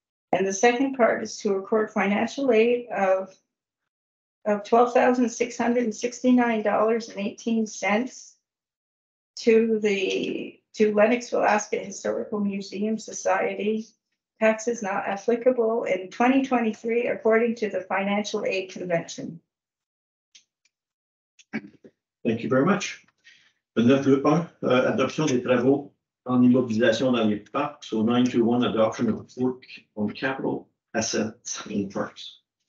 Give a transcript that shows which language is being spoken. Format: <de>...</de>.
<en>And the second part is to accord financial aid of $12,669.18 to Lennoxville Ascot Historical Museum Society. Taxes not applicable in 2023 according to the Financial Aid Convention. Thank you very much.</en> <fr>Le 9.1, adoption des travaux en immobilisation dans les parcs.</fr> <en>So 9.1, adoption of work on capital assets in parks.</en>